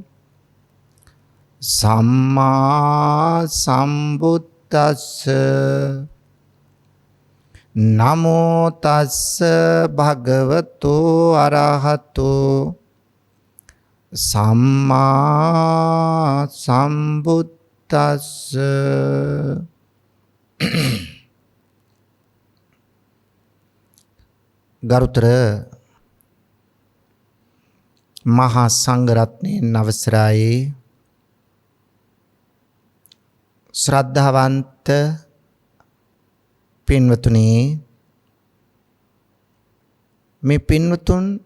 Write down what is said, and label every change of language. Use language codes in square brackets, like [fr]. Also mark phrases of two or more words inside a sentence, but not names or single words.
[pi] සම්මා සම්බුද්දස්ස නමෝ තස්ස භගවතු අරහතෝ සම්මා සම්බුද්දස්ස ගරුතර [si] මහා සංඝරත්නයන් අවසරයි ශ්‍රද්ධාවන්ත පින්වතුනි මේ පින්වතුන්